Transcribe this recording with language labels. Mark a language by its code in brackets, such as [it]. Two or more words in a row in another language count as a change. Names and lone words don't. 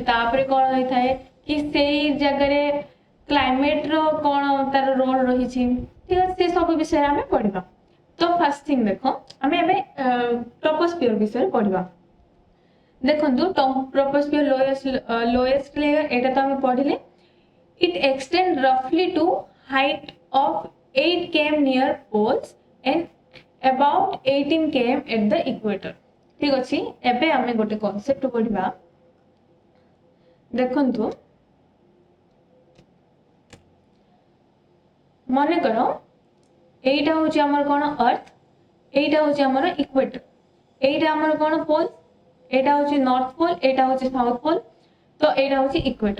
[spv] ତାପରେ କୋନ ହୋଇ ଥାଏ କି ସେହି ଜଗହ ରେ କ୍ଲାଇମେଟ ରୋ କୋନ ତାର ରୋଲ ରହି ଛି ଠିକ ଅଛେ। ସେ ସବ ବିଷୟ ହମେ ପଢିବା। ତୋ [en] first thing [spv] ଦେଖୋ ହମେ ଏବେ ଟ୍ରୋପୋସ୍ଫିଅର ବିଷୟ ପଢିବା। ଦେଖନ୍ତୁ ଟ୍ରୋପୋସ୍ଫିଅର [en] lowest layer [spv] ଏଟା ତୋ ହମ ପଢିଲେ। [en] It extend roughly to height of 8 km near poles and about 18 km at the equator [spv] ଠିକ ଅଛି। ଏବେ ହମେ ଗୋଟେ କାନ୍ସେପ୍ଟ ପଢିବା। ଦେଖନ୍ତୁ ମାନେ କରୋ ଏଟା ହୋଚି ହମର କୋନ ଅର୍ଥ ଏଟା ହୋଚି ହମର ଇକ୍ୱେଟର ଏଟା ହମର କୋନ ପୋଲ ଏଟା ହୋଚି [en] North Pole [spv] ଏଟା ହୋଚି [en] South Pole [spv] ତୋ ଏଟା ହୋଚି ଇକ୍ୱେଟର।